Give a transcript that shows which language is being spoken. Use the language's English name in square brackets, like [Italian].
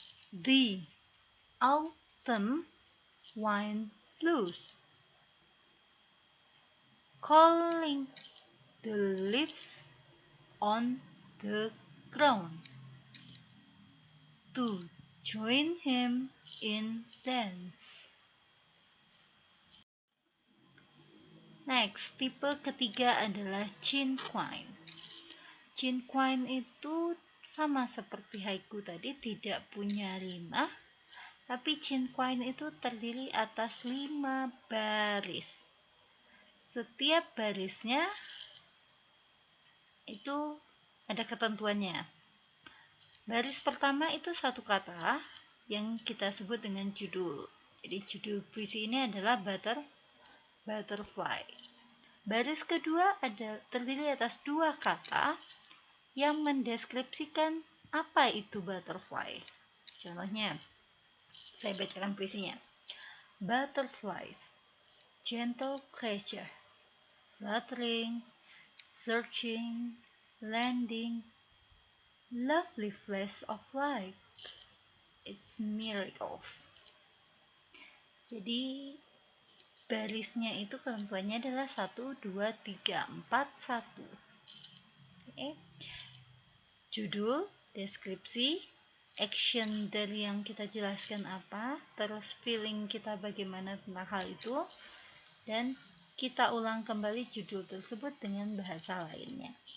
[English] The autumn wind blows, calling the leaves on the ground to join him in dance. [Indonesian] Next, tipe ketiga adalah cinquain. Cinquain itu sama seperti haiku tadi, tidak punya rima, tapi cinquain itu terdiri atas 5 baris. Setiap barisnya itu ada ketentuannya. Baris pertama itu satu kata yang kita sebut dengan judul. Jadi judul puisi ini adalah butterfly. Baris kedua terdiri atas 2 kata yang mendeskripsikan apa itu butterfly. Contohnya, saya bacakan puisinya. [English] Butterflies, gentle creature, fluttering, searching, landing, lovely flash of light, it's miracles. [Indonesian] Jadi barisnya itu ketentuannya adalah 1, 2, 3, 4, 1. Oke. Judul, deskripsi, action dari yang kita jelaskan apa, terus feeling kita bagaimana tentang hal itu, dan kita ulang kembali judul tersebut dengan bahasa lainnya.